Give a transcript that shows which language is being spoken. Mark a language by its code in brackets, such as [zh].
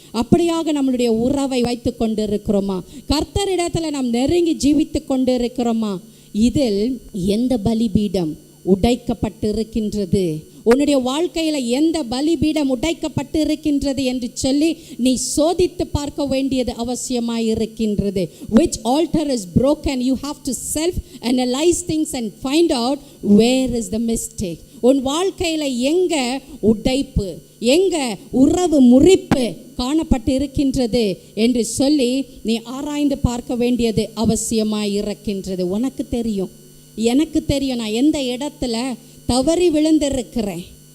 [ta] அப்படியாக நம்மளுடைய உறவை வைத்து கொண்டு இருக்கிறோமா? கர்த்தரிடத்தில் நாம் நெருங்கி ஜீவித்து கொண்டு இருக்கிறோமா? இதில் எந்த பலிபீடம் உடைக்கப்பட்டு இருக்கின்றது? உன்னுடைய வாழ்க்கையில் எந்த பலிபீடம் உடைக்கப்பட்டு இருக்கின்றது என்று சொல்லி நீ சோதித்து பார்க்க வேண்டியது அவசியமாய் இருக்கின்றது. [en] Which altar is broken? You have to self-analyze things and find out where is the mistake. [ta] உன் வாழ்க்கையில் எங்க உடைப்பு, எங்க உறவு முறிப்பு காணப்பட்டு இருக்கின்றது என்று சொல்லி நீ ஆராய்ந்து பார்க்க வேண்டியது அவசியமாய் இருக்கின்றது. உனக்கு தெரியும், எனக்கு தெரியும் நான் எந்த இடத்துல தவறி விழுந்திருக்கிறேன்.